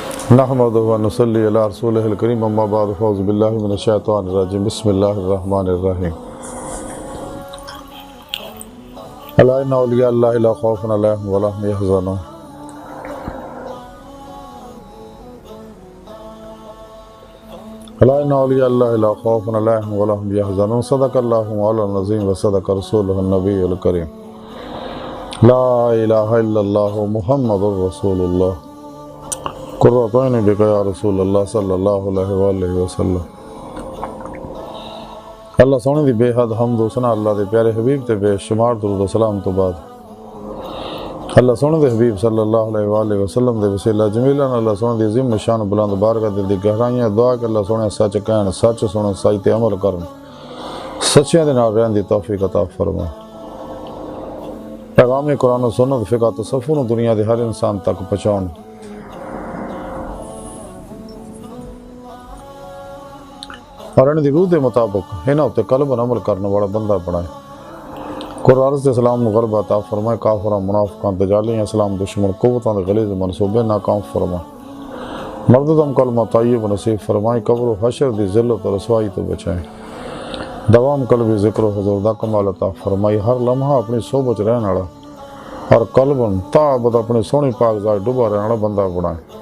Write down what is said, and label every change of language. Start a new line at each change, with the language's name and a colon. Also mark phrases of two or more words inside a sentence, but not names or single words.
Arabic: نحمدہ و نصلی علی رسولہ الکریم اما بعد فاعوذ باللہ من الشیطان الرجیم بسم اللہ الرحمن الرحیم الا ان اولیاء اللہ لا خوف علیہم ولا هم یحزنون الا ان اولیاء اللہ لا خوف علیہم ولا هم یحزنون صدق اللہ مولانا العظیم و صدق رسولہ النبی الکریم لا الہ الا اللہ محمد رسول اللہ قرۃ عین بک یا رسول اللہ صلی اللہ علیہ وآلہ وسلم۔
Punjabi: اللہ سونے دی بے حد حمد و ثنا اللہ دے پیارے حبیب تے بے شمار درود و سلام تو بعد اللہ سونے دے حبیب
Arabic: صلی اللہ علیہ وآلہ وسلم
Punjabi: دے وسیلہ جمیلہ اللہ سونے دی عظیم شان بلند بارگاہ دل دی گہرائیاں دعا کہ اللہ سونے سچ کہن سچ سنن سچ تے عمل کرن سچیاں دے نال رہن دی توفیق عطا فرما۔ پیغام قرآن و سنت فقہ تصوف نو دنیا دے ہر انسان تک پہنچاؤن اور ان دی روح دے مطابق انہاں اُتے قلب عمل کرنے والا بندہ بنائے۔ قرآن دے اسلام نو غلبہ عطا فرمائے، کافراں منافقاں دجالیاں اسلام دشمن قوتاں دے غلیظ منصوبے ناکام فرمائے، مرددم کلمہ طیب نصیب فرمائے، قبر و حشر دی ذلت و رسوائی تو بچائے، دوام قلبی ذکر و حضور دا کمال عطا فرمائے، ہر لمحہ اپنی صحبت رہن والا اور قلباً تعبد اپنی سونی پاک ذات ڈوبا رہن والا بندہ بنائے۔